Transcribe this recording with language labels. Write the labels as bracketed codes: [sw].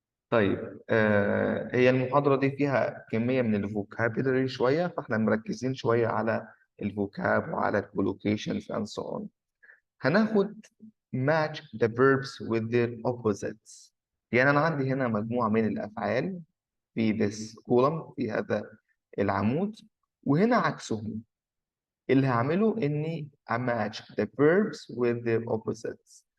[ar] طيب هي المحاضرة دي فيها كمية من الفوكابولري شوية فاحنا مركزين شوية على الفوكاب وعلى الكولوكيشنز [en] and so on. [ar] هناخد [en] match the verbs with their opposites. يعني أنا عندي هنا مجموعة من الأفعال في this column في هذا العمود وهنا عكسهم. [ar] اللي هعمله إني [en] match the verbs with their opposites.